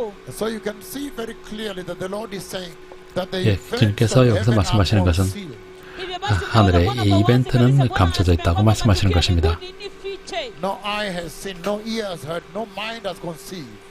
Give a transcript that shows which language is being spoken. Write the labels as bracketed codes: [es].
[en] So you can see very clearly that the Lord is saying that the [ko] 주님께서 여기서 말씀하시는 것은 하늘의 이 이벤트는 감춰져 있다고 말씀하시는 것입니다. [en] No eye has seen, no ear has heard, no mind has conceived.